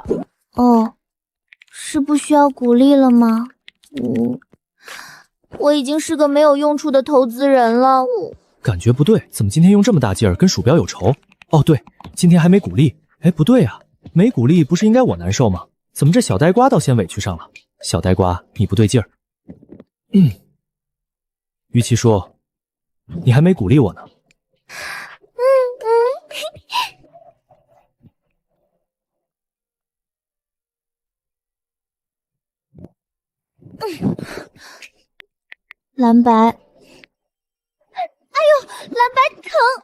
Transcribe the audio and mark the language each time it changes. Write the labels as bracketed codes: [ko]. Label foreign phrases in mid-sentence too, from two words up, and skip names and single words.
[zh] 哦，是不需要鼓勵了嗎？我已經是個沒有用處的投資人了。感覺不對，怎麼今天用這麼大勁兒，跟鼠標有仇？哦對，今天還沒鼓勵。哎，不對啊，沒鼓勵不是應該我難受嗎？怎麼這小呆瓜倒先委屈上了？小呆瓜，你不對勁兒。于琦叔，你還沒鼓勵我呢。蓝白，哎呦，蓝白疼。